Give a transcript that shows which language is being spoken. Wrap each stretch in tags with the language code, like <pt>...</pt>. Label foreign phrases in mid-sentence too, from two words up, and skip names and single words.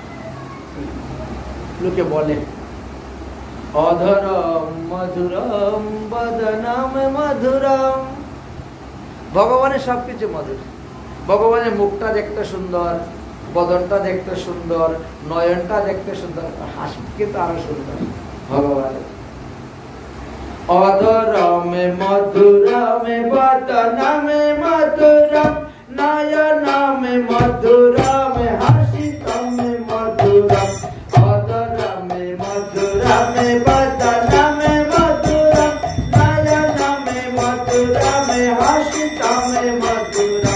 <bn>লোকে বলে</bn> <sa>अधरम् मधुरम् वदनम् मधुरम्।</sa> <bn>ভগবানের সবকিছু মধুর। ভগবানের মুখটা দেখতে সুন্দর, বদনটা দেখতে সুন্দর, নয়নটা দেখতে সুন্দর, হাসি কিন্তু আরো সুন্দর ভগবানের।</bn> <sa>अधरमे मधुरमे वदनमे मधुरम्, नयनमे मधुरमे हसितमे मधुरम्। अधरमे मधुरमे वदनमे मधुरम्, नयनमे मधुरमे हसितमे मधुरम्।</sa>